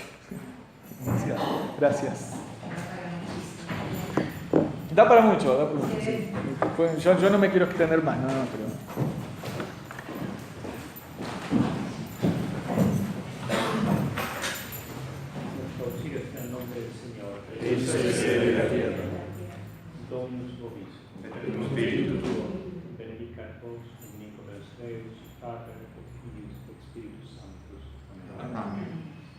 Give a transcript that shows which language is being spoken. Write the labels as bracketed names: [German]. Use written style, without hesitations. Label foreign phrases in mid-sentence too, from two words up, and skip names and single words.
[Spanish] Gracias. Da para mucho, sí. Yo no me quiero extender más, pero. En nombre del Señor, el cielo y la tierra. [Latin] Dominus vobiscum, et spiritu tuo, benedicat vos omnipotent Deus, Pater et Filius et Spiritus Sanctus. [Spanish] Amén.